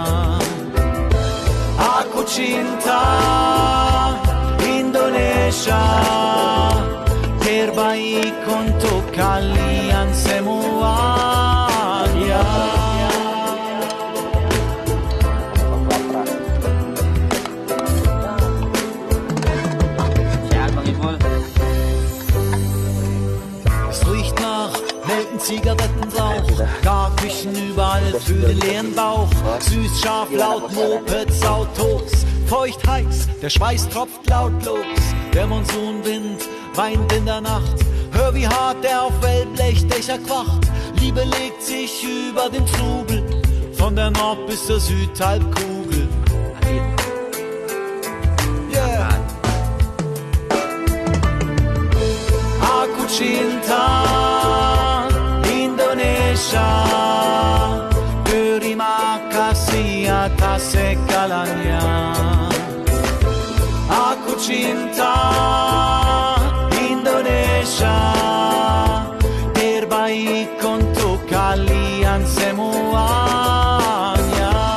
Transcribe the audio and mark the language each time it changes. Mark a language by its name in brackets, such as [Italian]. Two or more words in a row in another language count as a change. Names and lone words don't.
[Indonesian] Aku cinta Indonesia, terbaik untuk kalian semuanya. [German] Zigarettenrauch, Garküchen überall für den leeren Bauch. Süß, scharf, laut, Mopeds, Autos. Feucht, heiß, der Schweiß tropft lautlos. Der Monsunwind weint in der Nacht. Hör wie hart der auf Wellblechdächer quacht. Liebe legt sich über den Trubel, von der Nord- bis zur Südhalbkugel. [English] Yeah. [Indonesian] Aku cinta Indonesia, terima kasih atas segalanya. Aku cinta Indonesia, terbaik untuk kalian semuanya.